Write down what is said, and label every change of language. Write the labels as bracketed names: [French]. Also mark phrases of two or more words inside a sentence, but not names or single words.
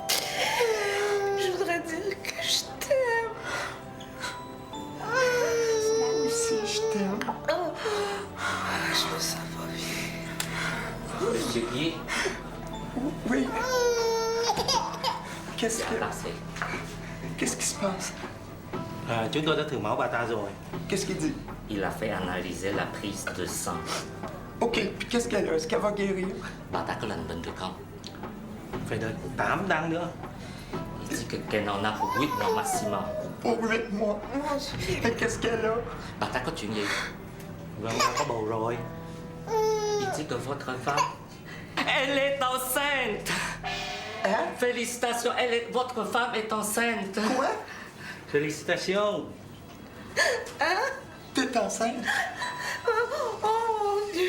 [French] Je voudrais dire que je t'aime. Moi aussi, je t'aime. Je me sens pas bien. Monsieur Guy, Oui. Qu'est-ce c'est passé. Qu'est-ce qui se passe? [Vietnamese] Chúng tôi đã thử máu bà ta rồi. [French] Qu'est-ce qu'il dit? Il a fait analyser la prise de sang. OK, puis qu'est-ce qu'elle a? Est-ce qu'elle va guérir? [Vietnamese] Bà ta có lành bệnh được không? Phải đợi 8 tháng nữa. [French] Il dit qu'elle en a pour 8 mois maximum. Pour 8 mois. Et qu'est-ce qu'elle a? [Vietnamese] Bà ta có chuyện gì? Vâng, bà có bầu rồi. [French] Il dit que votre femme, elle est enceinte. Hein? Félicitations, votre femme est enceinte. Quoi? Félicitations. T'es enceinte? Oh mon Dieu.